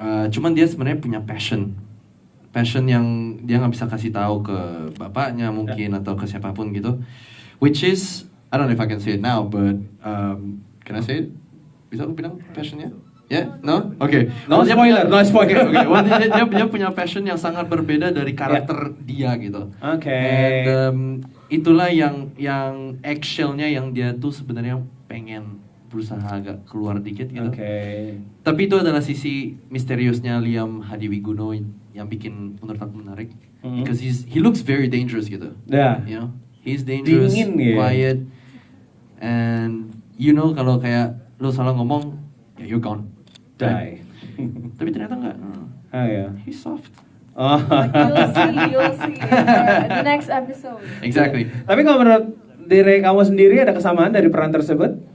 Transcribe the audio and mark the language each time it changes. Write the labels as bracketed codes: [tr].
[id] Cuman dia sebenarnya punya passion yang dia nggak bisa kasih tahu ke bapaknya mungkin atau ke siapapun gitu. [en] Which is I don't know if I can say it now, but can I say it? [id] Bisa aku bilang passionnya? [en] Yeah? No? Oke. No spoiler. Okay. [id] Well, dia punya passion yang sangat berbeda dari karakter dia gitu. Oke. And itulah yang eggshellnya yang dia tuh sebenarnya pengen berusaha agak keluar dikit gitu. Oke. Tapi itu adalah sisi misteriusnya Liam Hadiwikudo yang bikin menurut aku menarik. [en] Because he looks very dangerous gitu. [id] Ya. [en] You know, he's dangerous, [id] Dingin ya. [en] quiet, and [id] kalau kayak lo salah ngomong, ya [en] you're gone. Die. [id] Tapi ternyata enggak. Oh ya. [en] He's soft. Oh. You'll see the next episode. Exactly. [id] Tapi kalau menurut diri kamu sendiri ada kesamaan dari peran tersebut?